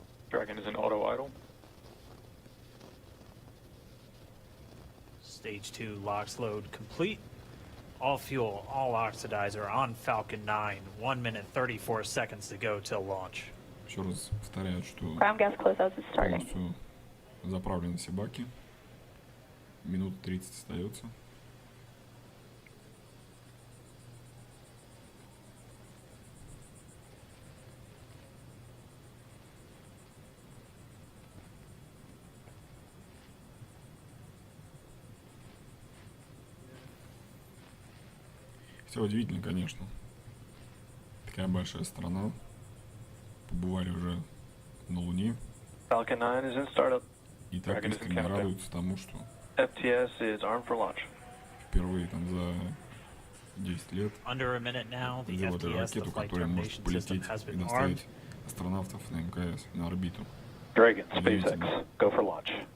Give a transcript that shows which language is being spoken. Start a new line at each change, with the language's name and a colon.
English: Dragon is in auto idle. Stage 2 LOX load complete. All fuel, all oxidizer on Falcon 9. 1 minute 34 seconds to go till launch.
Russian: Еще раз повторяю, что
English: Ground gas closeouts is starting.
Russian: полностью заправлены все баки. Минут 30 остается. Все удивительно, конечно. Такая большая страна. Побывали уже на Луне.
English: Falcon 9 is in startup.
Russian: И так искренне радуются тому, что
English: FTS is armed for launch.
Russian: впервые там за 10 лет сделали ракету, которая может полететь и доставить астронавтов на МКС, на орбиту.
English: Dragon, SpaceX, go for launch.